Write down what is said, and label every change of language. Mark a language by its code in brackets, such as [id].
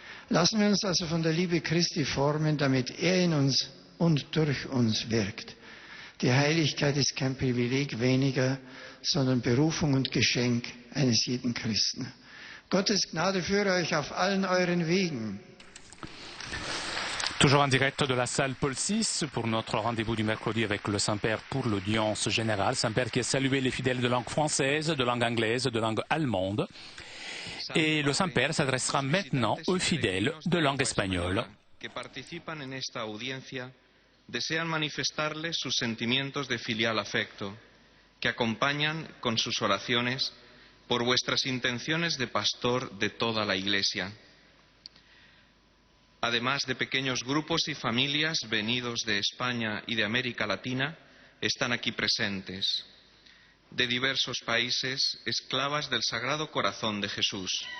[de] Lassen wir uns also von der Liebe Christi formen, damit er in uns und durch uns wirkt. Die Heiligkeit ist kein Privileg weniger, sondern Berufung und Geschenk eines jeden Christen. Gottes Gnade führe euch auf allen euren Wegen. [fr] Toujours en direct de la salle Paul VI pour notre rendez-vous du mercredi avec le Saint-Père pour l'audience générale. Saint-Père qui a salué les fidèles de langue française, de langue anglaise, de langue allemande. Et le Saint-Père s'adressera maintenant aux fidèles de langue espagnole. [es] Que participan en esta audiencia desean manifestarles sus sentimientos de filial afecto, que acompañan con sus oraciones por vuestras intenciones de pastor de toda la Iglesia. Además de pequeños grupos y familias venidos de España y de América Latina, están aquí presentes, de diversos países, esclavas del Sagrado Corazón de Jesús.